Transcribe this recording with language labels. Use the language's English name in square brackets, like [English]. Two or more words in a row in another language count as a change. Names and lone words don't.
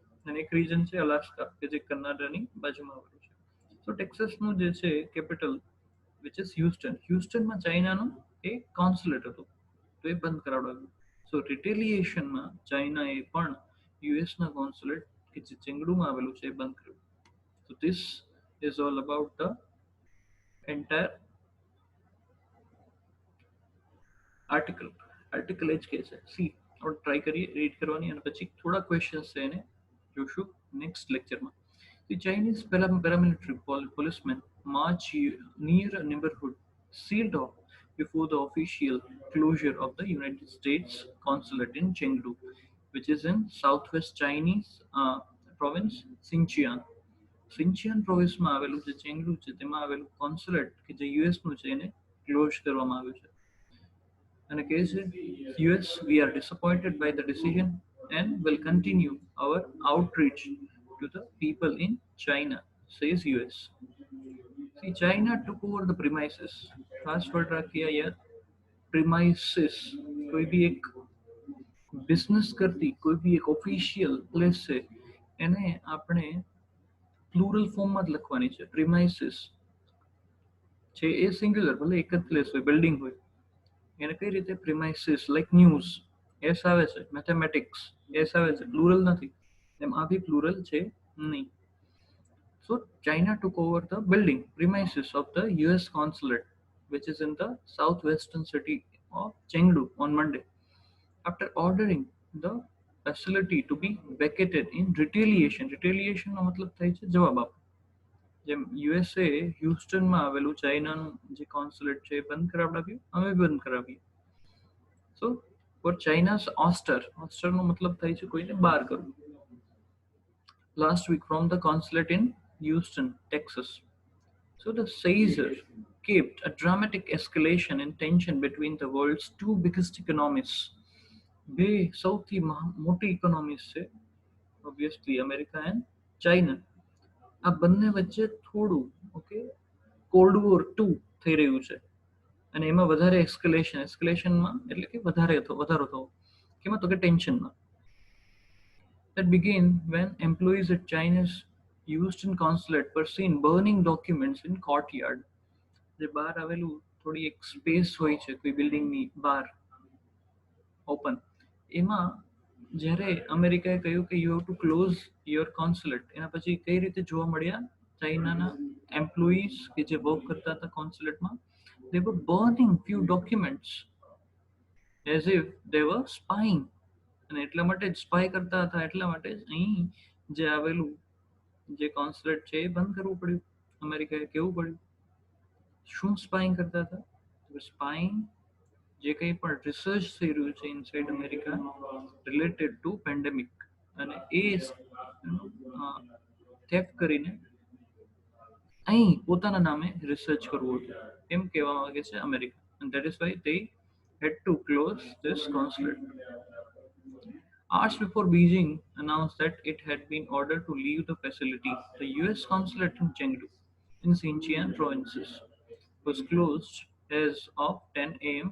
[Gujarati] અને એક રીજન છે અલાસ્કા કે જે કનાડાની બાજુમાં આવેલું છે. તો ટેક્સાસનું જે છે [English] capital which is Houston. [Gujarati] હ્યુસ્ટનમાં ચાઇનાનું એક કોન્સ્યુલેટ હતું, તો એ બંધ કરાવડાવ્યું. સો રિટેલિએશનમાં ચાઇનાએ પણ યુએસના કોન્સ્યુલેટ કે જે ચેંગડુમાં આવેલું છે એ બંધ કર્યું. [English] So this is all about the entire article. [Gujarati] આર્ટિકલ એ જ કહે છે. સી આપણે ટ્રાય કરીએ રીડ કરવાની અને પછી થોડા ક્વેશ્ચન્સ છે એને જોશું [English] next lectureમાં. The Chinese paramilitary policemen march near a neighborhood sealed off before the official closure of the United States consulate in Chengdu, which is in southwest Chinese province Xinjiang. [Gujarati] સિન્ચિયન પ્રોવિન્સમાં આવેલું જે ચેંગડુ છે તેમાં આવેલું કોન્સ્યુલેટ કે જે યુએસનું છે એને ક્લોઝ કરવામાં આવ્યું છે. અને કહે છે [English] US we are disappointed by the decision and will continue our outreach to the people in China, says US. See, China took over the premises. [Gujarati] ખાસ વર્ડ રાખીએ યાર, પ્રિમાઇસીસ. કોઈ બી એક બિઝનેસ કરતી કોઈ બી એક [English] official place [Gujarati] છે એને આપણે [English] plural formમાં [Gujarati] જ લખવાની છે. પ્રિમાઇસીસ છે એ સિંગ્યુલર, ભલે એક જ પ્લેસ હોય, બિલ્ડિંગ હોય, એને કઈ રીતે પ્રિમાઇસીસ. [English] like news S [Gujarati] આવે છે, મેથેમેટિક્સ એસ આવે છે, પ્લુરલ નથી. એમ આ બી પ્લુરલ છે નહીં. [English] So China took over the building premises of the US consulate, which is in the southwestern city of Chengdu on Monday, after ordering the facility to be vacated in retaliation. [Gujarati] Retaliation નો મતલબ થાય છે જવાબ આપો. જેમ યુએસએ હ્યુસ્ટનમાં આવેલું ચાઇનાનું જે કોન્સ્યુલેટ છે એ બંધ કરાવડાવ્યું, અમે બંધ કરાવીએ. [English] so for China's ouster, [Gujarati] ઓસ્ટરનો મતલબ થાય છે કોઈને બહાર કરવું. [English] Last week from the consulate in Houston, Texas. So the Caesar kept a dramatic escalation in tension between the world's two biggest economies. [Gujarati] બે સૌથી મોટી ઇકોનોમીઝ છે [English] obviously America and China. [Gujarati] આ બંને વચ્ચે થોડું ઓકે [English] cold war [Gujarati] 2 થઈ રહ્યું છે. અને એમાં વધારે એસ્કેલેશનમાં એટલે કે વધારો થવો કેમાં? તો કે ટેન્શનમાં. [English] That began when employees at China's Houston consulate were seen burning documents in courtyard. [Gujarati] જે બહાર આવેલું થોડી એક સ્પેસ હોય છે કોઈ બિલ્ડિંગની બહાર ઓપન, એમાં જ્યારે અમેરિકાએ કહ્યું કે [English] you have to close your consulate, [Gujarati] એના પછી કઈ રીતે જોવા મળ્યા ચાઇનાના એમ્પ્લોઈઝ કે જે વર્ક કરતા હતા કોન્સ્યુલેટમાં, [English] they were burning few documents as if they were spying. [Gujarati] અને એટલા માટે જ સ્પાય કરતા હતા, એટલા માટે જ અહીં જે આવેલું જે કોન્સ્યુલેટ છે એ બંધ કરવું પડ્યું, અમેરિકાએ કહેવું પડ્યું. શું સ્પાઇંગ કરતા હતા? તો સ્પાઇંગ જે કંઈ પણ રિસર્ચ થઈ રહ્યું છે [English] inside America related to pandemic, [Gujarati] અને એ થેફ કરીને અહીં પોતાના નામે રિસર્ચ કરવું હતું એમ કહેવા માંગે છે અમેરિકા. [English] and that is why they had to close this consulate. Hours before Beijing announced that it had been ordered to leave the facility, the US consulate in Chengdu, in Xinjiang provinces, was closed as of 10 a.m.